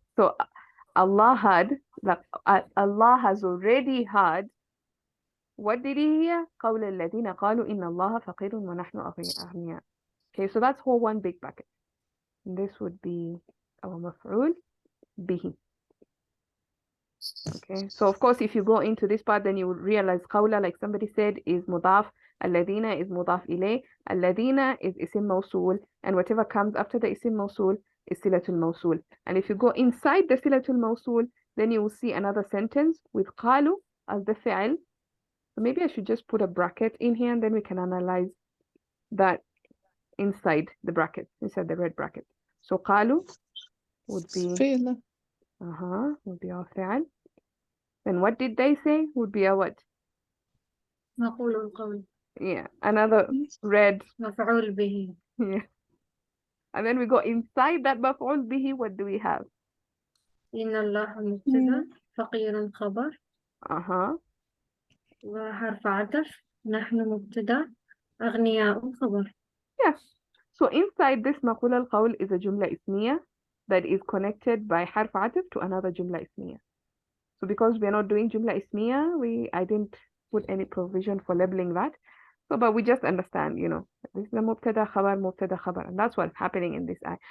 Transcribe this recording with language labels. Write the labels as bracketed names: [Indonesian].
[English] So Allah has already heard. What did he hear? [Arabic] قول الذين قالوا إن الله فقير ونحن أغنياء. [English] Okay, so that's whole one big bucket. And this would be our maf'ul bihi. Okay, so of course, if you go into this part, then you would realize qawla, like somebody said, is mudaf, alladhina is mudaf ilay, alladhina is isim mawsul, and whatever comes after the isim mawsul is silatul mawsul. And if you go inside the silatul mawsul, then you will see another sentence with qalu as the fi'il. So maybe I should just put a bracket in here, and then we can analyze that inside the bracket, inside the red bracket. So qalu would be Fail. would be our fi'il. Then what did they say? Would be our what? [Arabic] مقول القول. [English] Yeah, another red. [Arabic] مفعول به. [English] Yeah. And then we go inside that maf'ul bihi, what do we have? [Arabic] إن الله مبتدأ فقير خبر وحرف عطف نحن مبتدأ أغنياء خبر. [English] Yes. So inside this maqul al-qawl is a jumla ismiya that is connected by harf atif to another jumla ismiya. So because we're not doing jumla ismiya, I didn't put any provision for labeling that. So, but we just understand, this is a mubtada khabar, and that's what's happening in this ayah.